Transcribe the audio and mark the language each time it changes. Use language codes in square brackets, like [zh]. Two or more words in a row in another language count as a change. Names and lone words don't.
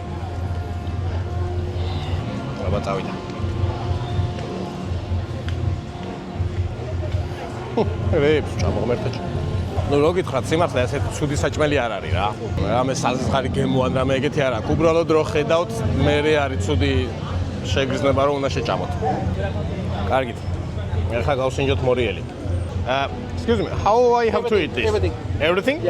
[ka] აბა წავიდა. რეებს ჩამოღმერთა. ნუ რო გითხრათ, სიმართლე ასეთი ცუდი საჭმელი არ არის რა. რამე საზღარი გემო ან რამე ეგეთი არ აქვს. უბრალოდ რო ხედავთ, მე არის ცუდი შეგრძნება რომ უნდა შეჭამოთ. კარგით. ახლა გავსინჯოთ მორიელი. [en] Excuse me, how I have to eat this? Everything. Everything? Yeah.